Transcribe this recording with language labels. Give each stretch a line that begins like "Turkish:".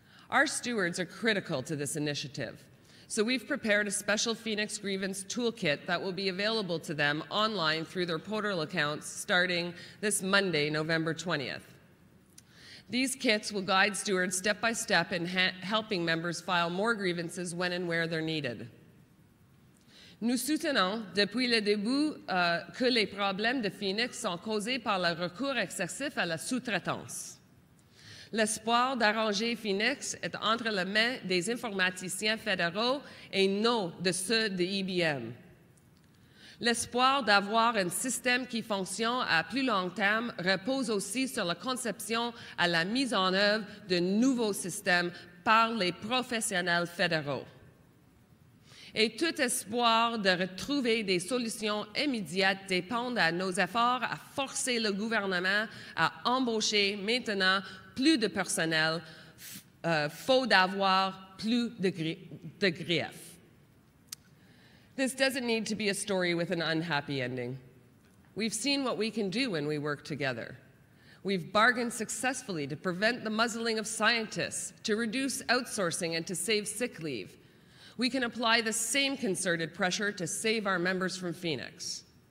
English: Our stewards are critical to this initiative, so we've prepared a special Phoenix Grievance Toolkit that will be available to them online through their portal accounts starting this Monday, November 20th. These kits will guide stewards step by step in helping members file more grievances when and where they're needed.
French: Nous soutenons depuis le début que les problèmes de Phoenix sont causés par le recours excessif à la sous-traitance. L'espoir d'arranger Phoenix est entre les mains des informaticiens fédéraux et non de ceux de IBM. L'espoir d'avoir un système qui fonctionne à plus long terme repose aussi sur la conception et la mise en œuvre de nouveaux systèmes par les professionnels fédéraux. Et tout espoir de retrouver des solutions immédiates dépend de nos efforts à forcer le gouvernement à embaucher maintenant plus de personnel, faute d'avoir plus de griefs.
English: This doesn't need to be a story with an unhappy ending. We've seen what we can do when we work together. We've bargained successfully to prevent the muzzling of scientists, to reduce outsourcing, and to save sick leave. We can apply the same concerted pressure to save our members from Phoenix.